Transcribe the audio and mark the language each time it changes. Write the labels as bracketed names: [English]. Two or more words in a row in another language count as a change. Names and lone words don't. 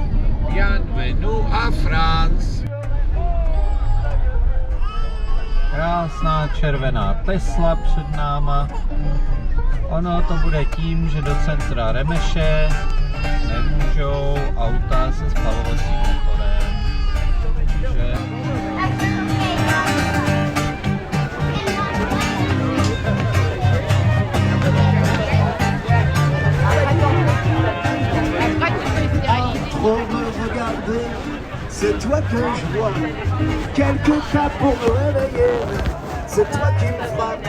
[French] Bienvenue à France. [Czech] Já krásná červená Tesla před náma. Ono to bude tím, že do centra Remeše nemůžou auta se spalovacím motorem. Takže [French] Trop me regarder, c'est toi que je vois. Quelques pas pour me réveiller, c'est toi qui me frappe.